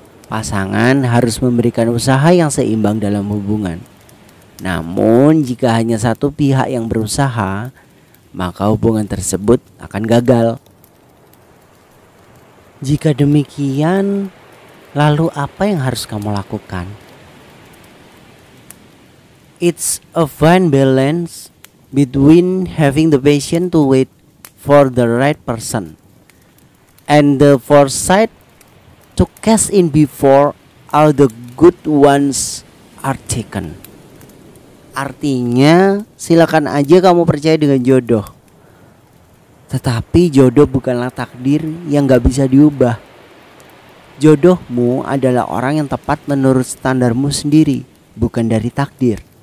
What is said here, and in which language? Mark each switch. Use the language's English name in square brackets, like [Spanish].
[Indonesian] Pasangan harus memberikan usaha yang seimbang dalam hubungan. Namun jika hanya satu pihak yang berusaha, maka hubungan tersebut akan gagal. Jika demikian, lalu apa yang harus kamu lakukan? [English] It's a fine balance between having the patience to wait for the right person and the foresight to cash in before all the good ones are taken. [Indonesian] Artinya, silakan aja kamu percaya dengan jodoh. Tetapi jodoh bukanlah takdir yang gak bisa diubah. Jodohmu adalah orang yang tepat menurut standarmu sendiri, bukan dari takdir.